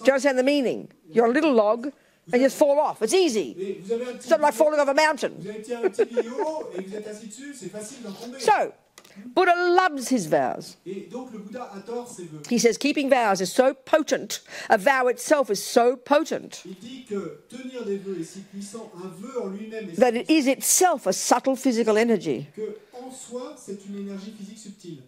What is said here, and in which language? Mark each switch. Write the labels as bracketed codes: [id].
[en] Do you understand the meaning? You're a little log and you just fall off. It's easy. [fr] Et vous avez un [en] It's [fr] petit [en] not like falling off a mountain. [fr] vous avez un petit tuyau et vous êtes assis dessus, c'est facile d'en tomber. [en] So, Buddha loves his vows. [fr] Et donc le Bouddha adore ses vœux. [en] He says keeping vows is so potent. A vow itself is so potent [fr] Il dit que tenir des vœux est si puissant, un vœu en lui-même est si [en] that it is itself a subtle physical energy [fr] que en soi c'est une énergie physique subtile